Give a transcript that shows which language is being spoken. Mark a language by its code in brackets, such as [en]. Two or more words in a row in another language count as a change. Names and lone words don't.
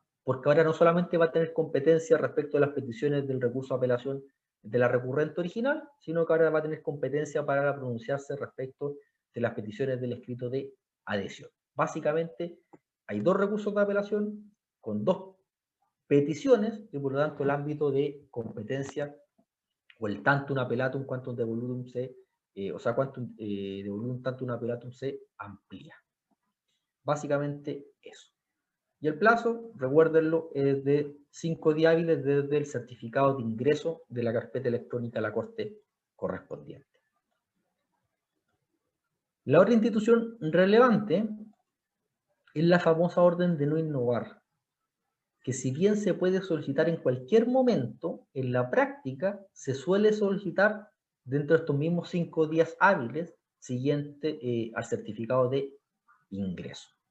[es] Porque ahora no solamente va a tener competencia respecto a las peticiones del recurso de apelación de la recurrente original, sino que ahora va a tener competencia para pronunciarse respecto de las peticiones del escrito de adhesión. Básicamente, hay dos recursos de apelación con dos peticiones y por lo tanto el ámbito de competencia o el [la] tantum appellatum quantum devolutum quantum devolutum tantum appellatum [es] se amplía. Básicamente eso. Y el plazo, recuérdenlo, es de 5 días hábiles desde el certificado de ingreso de la carpeta electrónica a la Corte correspondiente. La otra institución relevante es la famosa orden de no innovar, que si bien se puede solicitar en cualquier momento, en la práctica se suele solicitar dentro de estos mismos 5 días hábiles siguiente al certificado de ingreso.